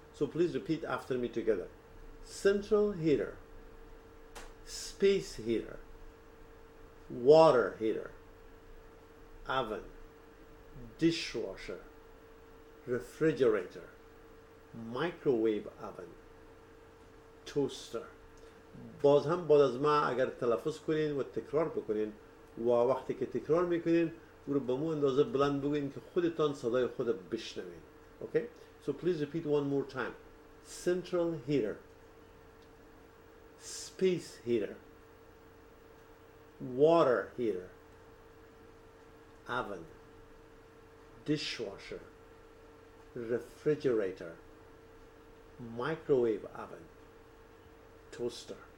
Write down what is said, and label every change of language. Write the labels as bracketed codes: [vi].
[en] So please repeat after me together. Central heater, space heater, water heater, oven, dishwasher, refrigerator, microwave oven, toaster. [fa] باز هم بعد از ما اگر تلفظ کنین و تکرار بکنین و وقتی که تکرار میکنین او رو به مو اندازه بلند بگوین که خودتان صدای خود بشنوین. [en] Okay? So please repeat one more time. Central heater, space heater, water heater, oven, dishwasher, refrigerator, microwave oven, toaster.